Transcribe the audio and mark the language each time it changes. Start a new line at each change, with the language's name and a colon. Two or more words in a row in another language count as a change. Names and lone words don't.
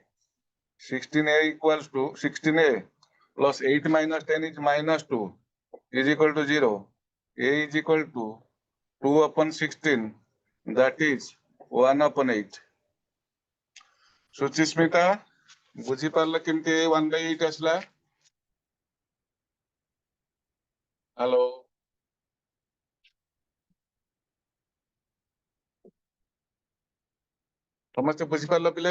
English: 16a equals to 16a plus 8 minus 10 is minus 2 is equal to 0. A is equal to 2 upon 16, that is 1 upon 8. Suchismita,
Odia: ବୁଝିପାରିଲ କେମିତି 1 by 8 ଆସିଲା?
English: Hello.
Odia: ସମସ୍ତେ ବୁଝିପାରିଲ ପିଲେ?